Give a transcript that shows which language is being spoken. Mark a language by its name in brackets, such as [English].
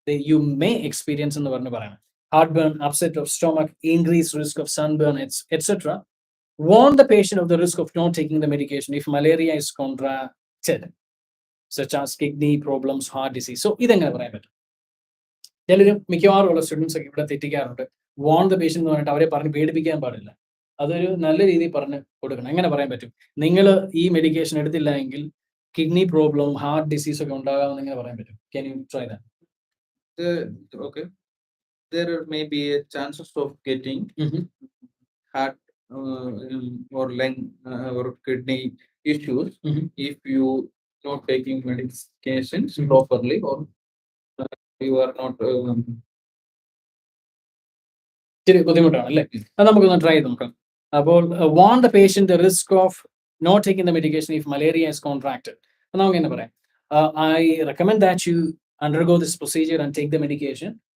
[English] You may experience [Malayalam] എന്ന് പറഞ്ഞു പറയണം. [English] Heartburn, upset of stomach, increased risk of sunburn, etc. Warn the patient of the risk of not taking the medication if malaria is contracted, such as kidney problems, heart disease. [Malayalam] So ഇതെങ്ങനെ പറയാൻ പറ്റും? ചിലരും മിക്കവാറും ഉള്ള students ഒക്കെ ഇവിടെ തെറ്റിക്കാറുണ്ട്. [English] warn the patient [Malayalam] എന്ന് പറഞ്ഞിട്ട് അവരെ പറഞ്ഞ് പേടിപ്പിക്കാൻ പാടില്ല. അതൊരു നല്ല രീതിയിൽ പറഞ്ഞ് കൊടുക്കണം. എങ്ങനെ പറയാൻ പറ്റും? നിങ്ങൾ ഈ മെഡിക്കേഷൻ എടുത്തില്ല എങ്കിൽ കിഡ്നി പ്രോബ്ലം, ഹാർട്ട് ഡിസീസ് ഒക്കെ ഉണ്ടാകാമെന്ന് എങ്ങനെ പറയാൻ പറ്റും? [English] Can you try that? Okay. There may be a chances of getting heart or lung or kidney issues if you not taking medications properly, or you are not [Malayalam] ഇത്തിരി ബുദ്ധിമുട്ടാണ് അല്ലേ? അത് നമുക്കൊന്ന് try ചെയ്ത് നോക്കാം. [English] അപ്പോൾ warn the patient the risk of not taking the medication if malaria is contracted. [Malayalam] നമുക്ക് എങ്ങനെ പറയാം? [English] I recommend that you undergo this procedure and take the medication.